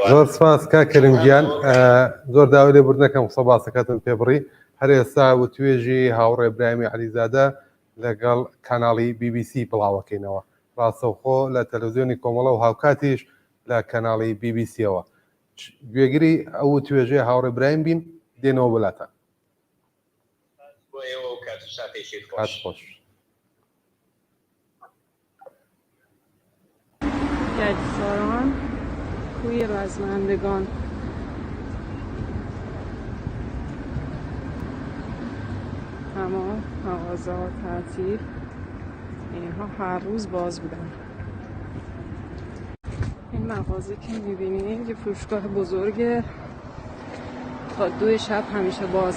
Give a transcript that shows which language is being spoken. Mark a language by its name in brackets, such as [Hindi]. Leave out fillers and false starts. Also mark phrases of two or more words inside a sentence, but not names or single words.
[Central Kurdish] زۆر سپاس کا کەرمگیان زۆر داوای لێبوردنەکەم قسە باسەکەتم پێ بڕی هەر ئێستا و توێژی هاوڕێ ئیبراهیمی عەلیزادە لەگەڵ کاناڵی BBC بڵاوەکەینەوە ڕاستەوخۆ لە تەلەڤیزیۆنی کۆمەڵە و هاوکاتیش لە کەناڵی BBCەوە گوێگری ئەو توێژەیە هاوڕێ ئیبراهیم بین دێنەوە بەلاتان. کات خۆش. [Persian] گردساران کوی رزمندگان تمام مغازه‌ها تعطیل اینها هر روز باز بودن. این مغازه که میبینید یه فروشگاه بزرگه تا 2 شب همیشه بازه.